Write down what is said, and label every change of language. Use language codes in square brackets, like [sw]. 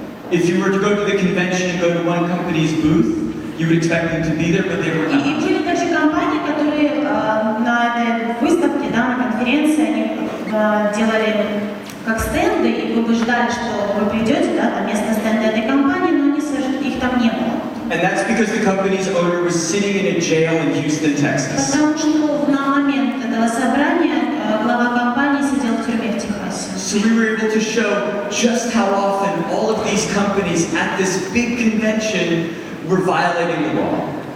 [en] If you were to go to the convention and go to one company's booth, you would expect them to be there, but they were not. [ru] И были также компании, которые на этой выставке, на конференции, они делали как стенды, и вы бы ждали, что вы придете, на место стенда этой компании, но их там не было. [en] And that's because the company's owner was sitting in a jail in Houston, Texas. [ru] Потому что на момент этого собрания глава компании сидел в тюрьме в Техасе. [en] So we were able to show just how often all of these companies at this big convention were violating the law.